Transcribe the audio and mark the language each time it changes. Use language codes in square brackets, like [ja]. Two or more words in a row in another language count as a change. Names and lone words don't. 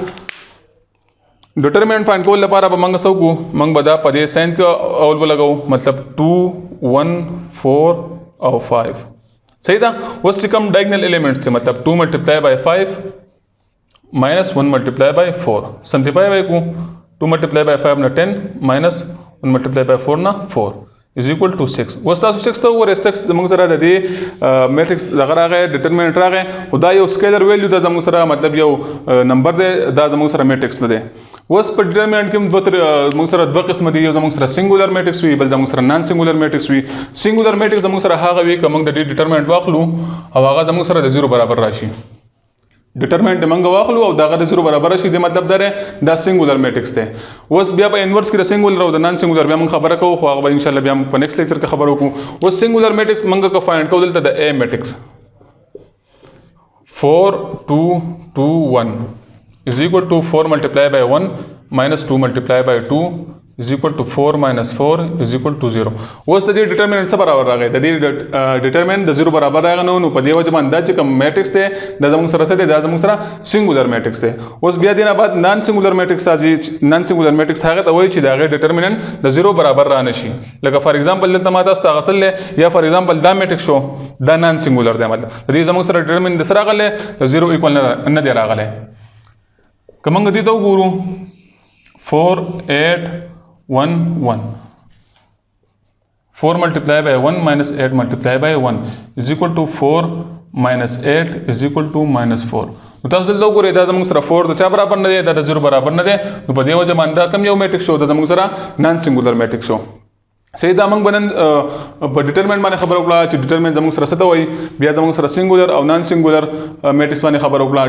[en] determinant find [ps] کول لپاره به موږ څه وکړو؟ موږ به دا په دې ساين کې اول به لګوو، مطلب 2 1 4 او 5، صحیح ده. اوس چې کوم [en] diagonal elements [ps] دي مطلب 2 [en] multiply by 5 minus 1 multiply by 4 simplify [ps] وکړو. [en] 2 multiplied by 5 na 10 minus 1 multiplied by 4 na 4 is equal to 6. [ps] اوس تاسو 6 ته وګورئ، 6 زموږ سره د دې میټرکس دغه راغی، ډیټرمیننټ راغی، خو دا یو [en] scalar value [ps] ده زموږ سره، مطلب یو نمبر دی، دا زموږ سره میټرکس نه دی. اوس په ډیټرمیننټ کې زموږ سره دوه قسم دي، یو زموږ سره [en] singular matrix [ps] وي، بل زموږ سره [en] non singular matrix [ps] وي. [en] singular matrix [ps] زموږ سره هغه وي که موږ د دې ډیټرمیننټ واخلو او هغه زموږ سره د 0 برابر راشي. ډیټرمیننټ موږ واخلو او دغه د 0 برابر شي، د مطلب دا دا [en] singular matrix [ps] دی. اوس بیا په انورس کې د سنګولر او د [en] non singular [ps] بیا موږ خبره کوو، خو هغه به [ar] ان شاء الله [ps] بیا په [en] next lecture [ps] کې خبرو کوو. اوس [en] singular matrix [ps] موږ که فایند کوو دلته د [en] A میټرکس 4 2 2 1 is equal to 4 multiplied by 1 minus 2 multiplied by 2 is equal to 4 minus 4 is equal to 0. [ps] اوس د دې ډیټرمیننټ څه برابر راغی؟ د دې ډیټرمیننټ د 0 برابر راغی، نو په دې وجه باندې دا چې کوم میټرکس دی دا زموږ سره څه دی؟ دا زموږ سره [en] singular matrix [ps] دی. اوس بیا دې نه بعد [en] non singular matrix [ps] راځي. [en] non singular matrix [ps] هغه ته وایي چې د هغې ډیټرمیننټ د 0 برابر را نه شي. لکه [en] for example [ps] دلته ما تاسو ته اخیستل دی، یا [en] for example [ps] دا میټرکس شو، دا [en] non singular [ps] دی، مطلب د دې زموږ سره ډیټرمیننټ د څه راغلی؟ د 0 ایکول نه دی راغلی. که موږ دې ته وګورو [en] 4 8 1 1 4 multiplied by 1 minus 8 multiplied by 1 is equal to 4 minus 8 is equal to minus 4. [ps] نو تاسو دلته وګورئ دا زموږ سره 4 د چا برابر نه دی؟ دا د 0 برابر نه دی. نو په دې وجه باندې دا کوم یو میټرکس شو؟ دا زموږ سره [en] non singular matrix [ps] شو، صحیح ده. موږ بنن په ډیټرمینټ باندې خبر وکړه چې ډیټرمینټ زموږ سره څه ته وایي، بیا زموږ سره سنګولر او [en] non singular matrix [ps] باندې خبر وکړه.